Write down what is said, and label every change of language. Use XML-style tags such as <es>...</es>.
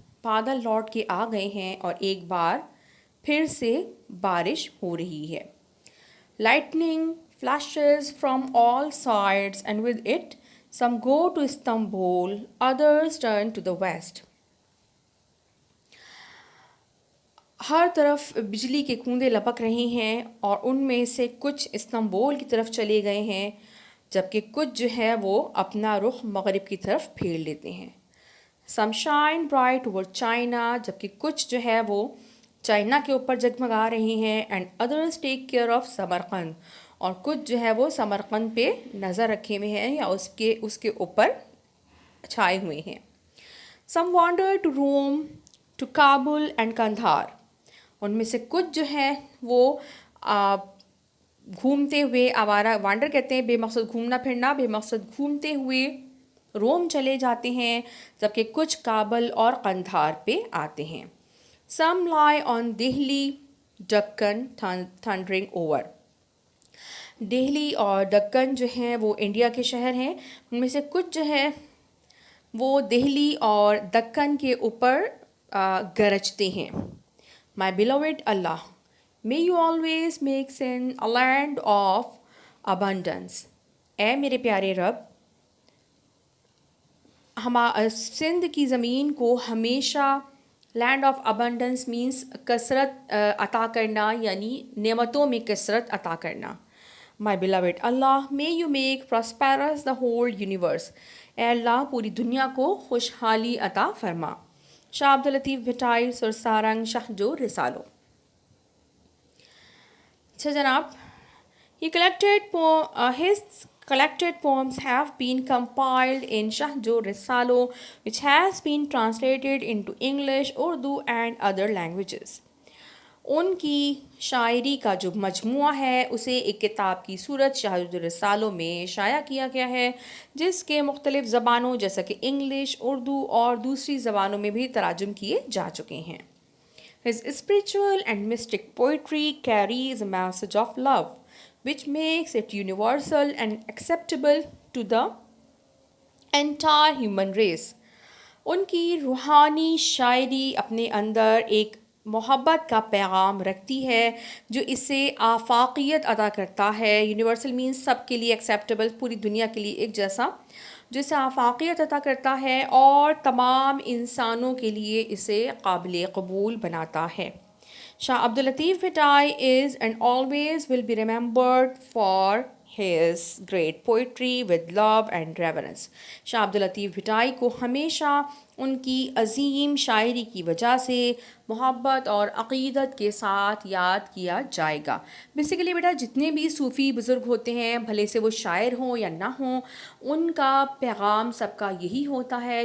<ur>بادل لوٹ کے آ گئے ہیں اور ایک بار پھر سے بارش ہو رہی ہے.</ur> <en>Lightning flashes from all sides and with it some go to Istanbul, others turn to the west.</en> <ur>ہر طرف بجلی کے کوندے لپک رہے ہیں اور ان میں سے کچھ استنبول کی طرف چلے گئے ہیں جبکہ کچھ جو ہے وہ اپنا رخ مغرب کی طرف پھیر لیتے ہیں.</ur> <en>Some shine bright over China,</en> <ur>جبکہ کچھ جو ہے وہ چائنا کے اوپر جگمگا رہے ہیں.</ur> <en>And others take care of</en> <ur>Samarkand, اور کچھ جو ہے وہ سمرقند پہ نظر رکھے ہوئے ہیں یا اس کے اوپر چھائے ہوئے ہیں.</ur> <en>Some wander to Rome, to Kabul and Kandahar.</en> <ur>ان میں سے کچھ جو ہیں وہ گھومتے ہوئے آوارہ وانڈر کہتے ہیں بے مقصد گھومنا پھرنا, بے مقصد گھومتے ہوئے روم چلے جاتے ہیں جبکہ کچھ کابل اور قندھار پہ آتے ہیں.</ur> <en>Some lie on Delhi, Deccan thundering over.</en> <ur>Delhi اور دکن جو ہیں وہ انڈیا کے شہر ہیں. ان میں سے کچھ جو ہے وہ دہلی اور دکن کے اوپر گرجتے ہیں.</ur> <en>My beloved Allah, may you always make sin a land of abundance.</en> <ur>اے میرے پیارے رب, سندھ کی زمین کو ہمیشہ</ur> <en>land of abundance</en> <ur>مینس کثرت عطا کرنا, یعنی نعمتوں میں کثرت عطا کرنا.</ur> <en>My beloved Allah, may you make prosperous the whole universe.</en> <ur>اے اللہ پوری دنیا کو خوشحالی عطا فرما. شاہ عبداللطیف بھٹائی سرسارنگ شاہ جو رسالو. اچھا جناب,</ur> <en>his collected poems have been compiled in Shah Jo Risalo, which has been translated into English, Urdu and other languages.</en> <ur>ان کی شاعری کا جو مجموعہ ہے اسے ایک کتاب کی صورت شاہ جو رسالوں میں شائع کیا گیا ہے, جس کے مختلف زبانوں جیسا کہ انگلش, اردو اور دوسری زبانوں میں بھی تراجم کیے جا چکے ہیں.</ur> <en>His spiritual and mystic poetry carries a message of love, which makes it universal and acceptable to the entire human race.</en> <ur>ان کی روحانی شاعری اپنے اندر ایک محبت کا پیغام رکھتی ہے جو اسے آفاقیت عطا کرتا ہے. یونیورسل مینس سب کے لیے ایکسیپٹیبل, پوری دنیا کے لیے ایک جیسا, جسے آفاقیت عطا کرتا ہے اور تمام انسانوں کے لیے اسے قابل قبول بناتا ہے.</ur> <en>Shah Abdul Latif Bhittai is and always will be remembered for his great poetry with love and reverence.</en> <ur>شاہ عبداللطیف بھٹائی کو ہمیشہ ان کی عظیم شاعری کی وجہ سے محبت اور عقیدت کے ساتھ یاد کیا جائے گا. بیسیکلی بیٹا جتنے بھی صوفی بزرگ ہوتے ہیں, بھلے سے وہ شاعر ہوں یا نہ ہوں, ان کا پیغام سب کا یہی ہوتا ہے.</ur>